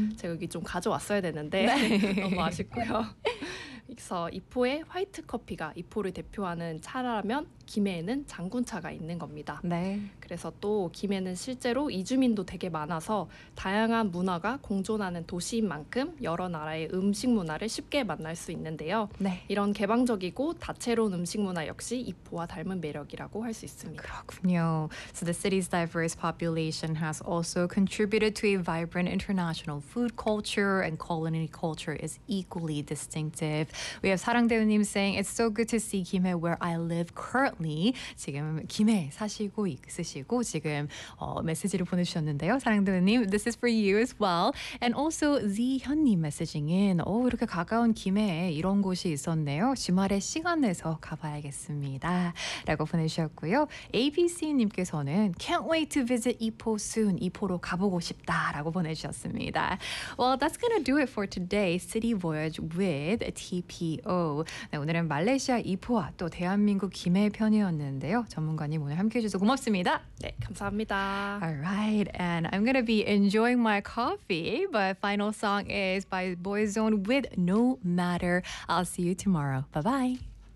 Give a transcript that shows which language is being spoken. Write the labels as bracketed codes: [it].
[ko] 제가 여기 좀 가져왔어야 되는데 네. 너무 아쉽고요. 그래서 이포의 화이트 커피가 이포를 대표하는 차라면 김해에는 장군차가 있는 겁니다. 네. 그래서 또 김해는 실제로 이주민도 되게 많아서 다양한 문화가 공존하는 도시인 만큼 여러 나라의 음식 문화를 쉽게 만날 수 있는데요. 네. 이런 개방적이고 다채로운 음식 문화 역시 이포와 닮은 매력이라고 할 수 있습니다. 그렇군요. [en] So the city's diverse population has also contributed to a vibrant international food culture and culinary culture is equally distinctive. We have 사랑대우님 saying, it's so good to see 김해 where I live currently. [ko] 지금 김해 사시고 있으시고 지금 메시지를 보내주셨는데요. [en] 사랑대우님, this is for you as well. And also, 지현님 messaging in, [ko] 이렇게 가까운 김해에 이런 곳이 있었네요. 주말에 시간 내서 가봐야겠습니다. 라고 보내주셨고요. ABC님께서는, [en] can't wait to visit Ipoh soon. [ko] Ipoh로 가보고 싶다. 라고 보내주셨습니다. [en] Well, that's going to do it for today. City Voyage with TPO. [ko] 네, 오늘은 말레이시아 이포와 또 대한민국 김해 편이었는데요. 전문가님 오늘 함께해 주셔서 고맙습니다. 네, 감사합니다. [en] Alright, and I'm gonna be enjoying my coffee, but final song is by Boyzone with No Matter. I'll see you tomorrow. Bye-bye.